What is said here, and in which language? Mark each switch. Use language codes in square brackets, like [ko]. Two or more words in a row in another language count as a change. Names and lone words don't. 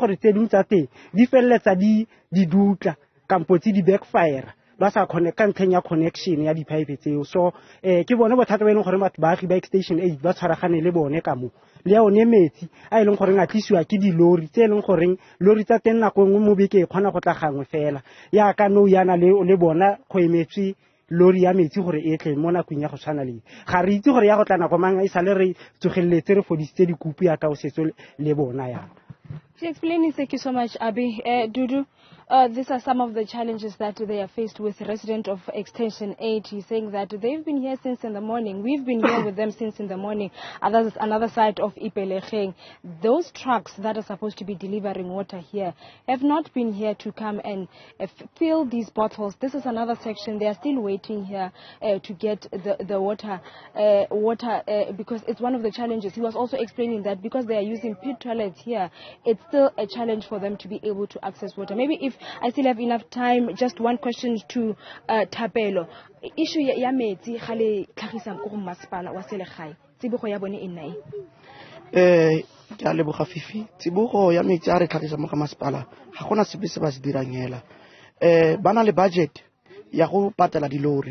[tn] gore tse dingwe tsa teng di felletsa di dutla kampotsi di backfire ba sa connect ntlheng ya connection ya di-pipe tseo so ke bone bothata ba e leng gore batho baagi ba extension 8 ba tshwaragane le bone ka mo le ya one metsi a e leng gore a tlisiwa ke dilori tse e leng gore lori tsa teng nako nngwe mo beke e kgona go tla gangwe fela ya ka no yana le bona go emetswe lori ya metsi gore e tle mo nakong ya go tshwana le ga re itse gore ya go tla nako mang e sale re tsogeletse re fodisitse dikupu ya ka o setso le bona ya. [en] Explaining, thank you so much, Abi. Dudu, these are some of the challenges that they are faced with. Resident of Extension 8, he's saying that they've been here since in the morning. We've been here with them since in the morning. Another side of Ipelecheng. Those trucks that are supposed to be delivering water here have not been here to come and fill these bottles. This is another section. They are still waiting here to get the water because it's one of the challenges. He was also explaining that because they are using pit toilets here, it's still a challenge for them to be able to access water. Maybe if I still have enough time, just one question to Thapelo. [tn] Issue ya metsi ga le tlhagisang go masepala wa selegae. Tsibogo ya bone e nna ke a leboga Fifi. Tsibogo ya metsi a re tlhagisang mo ga masepala ga gona sepe se ba se dirang hela. Bana le budget ya go patela dilori.